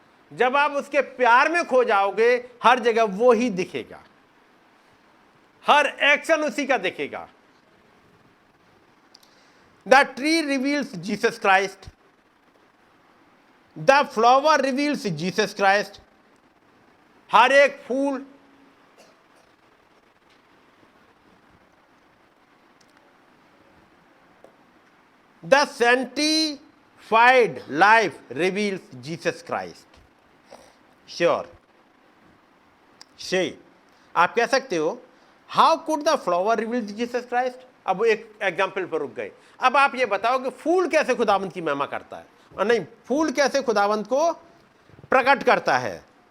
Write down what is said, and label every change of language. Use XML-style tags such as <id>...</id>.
<hi>जब आप उसके प्यार में खो जाओगे, हर जगह वो ही दिखेगा, हर एक्शन उसी का दिखेगा।</hi> <en>The tree reveals Jesus Christ, the flower reveals Jesus Christ.</en> <hi>हर एक फूल,</hi> <en>The sanctified life reveals Jesus Christ.</en> <hi>Sure से आप कह सकते हो,</hi> <en>How could the flower reveal Jesus Christ.</en> <hi>अब एक एग्जाम्पल पर रुक गए। अब आप ये बताओ कि फूल कैसे खुदावंत की महिमा करता है, और नहीं, फूल कैसे खुदावंत को प्रकट करता है।</hi>